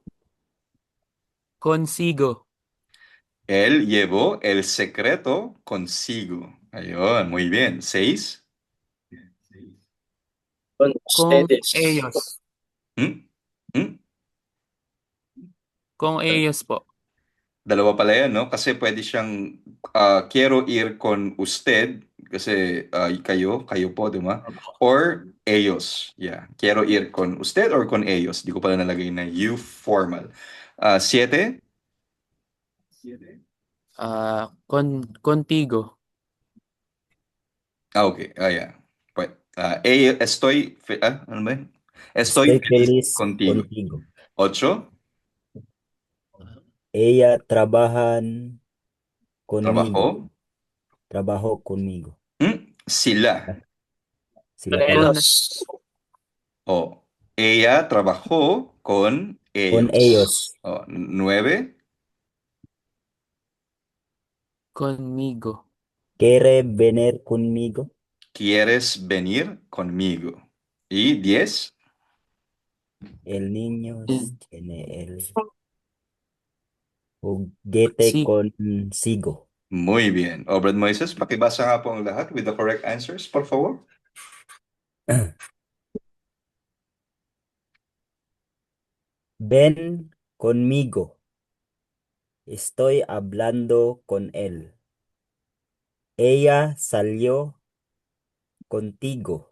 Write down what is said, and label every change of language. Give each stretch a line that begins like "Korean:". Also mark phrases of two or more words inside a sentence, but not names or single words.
Spanish: Consigo. Él llevó el secreto consigo. Ayun, muy bien. Seis. Con Con ustedes. ellos. Hmm? Hmm? Con ellos po.
Filipino: Dalawa pala yan, no? Kasi pwede siyang
Spanish: quiero ir con usted
Filipino: kasi kayo po, di ba?
English: Or ellos. Yeah.
Spanish: Quiero ir con usted or con ellos.
Filipino: Di ko pala nalagay na
English: you formal.
Spanish: Siete. Contigo.
English: Okay. Yeah.
Filipino: Ano ba yun?
Spanish: Estoy Estoy feliz feliz contigo. contigo. Ocho. Ella trabajan conmigo. Trabajo. Trabajo conmigo.
Filipino: Sila. Sila
Spanish: Con,
Filipino: pala.
Spanish: Los. O, ella trabajó con Con ellos. ellos. O, nueve. conmigo. ¿Quiere venir conmigo? ¿Quieres venir conmigo? Y 10. El niño tiene el juguete Sí. consigo. Muy bien.
Filipino: Obred Moises, pakibasa nga po ang lahat
English: with the correct answers,
Spanish: por favor. Ven conmigo. Estoy hablando con él. Ella salió contigo.